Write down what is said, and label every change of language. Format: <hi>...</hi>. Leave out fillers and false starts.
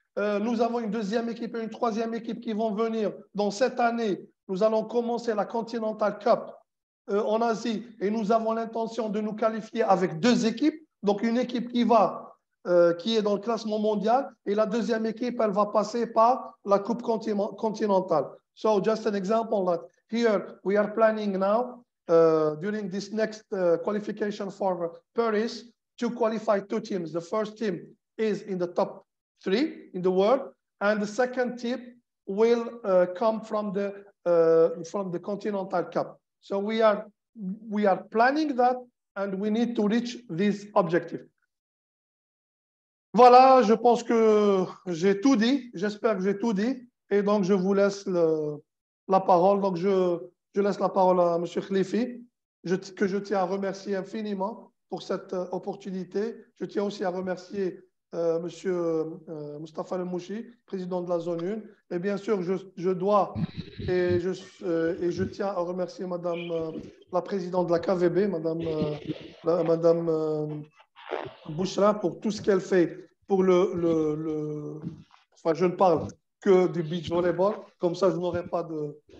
<fr>Nous avons une deuxième équipe et une troisième équipe qui vont venir. Dans cette année, nous allons commencer la Continental Cup en Asie et nous avons l'intention de nous qualifier avec 2 équipes. Donc, une équipe qui est dans le classement mondial et la deuxième équipe, elle va passer par la Coupe continentale.</fr> <en>So, just an example that here we are planning now during this next qualification for Paris to qualify 2 teams. The first team is in the top 3 in the world, and the second team will come from the Continental Cup. So we are planning that, and we need to reach this objective.</en> <fr>Voilà, je pense que j'ai tout dit. J'espère que j'ai tout dit. Et donc, je vous laisse la parole. Donc, je laisse la parole à M. Khlifi, que je tiens à remercier infiniment pour cette opportunité. Je tiens aussi à remercier M. Moustapha El-Mouchi, président de la zone 1. Et bien sûr, je dois et je tiens à remercier Madame la présidente de la KVB, Madame Bouchra, pour tout ce qu'elle fait pour enfin, je ne parle que du beach volleyball, comme ça je n'aurai pas de...</fr>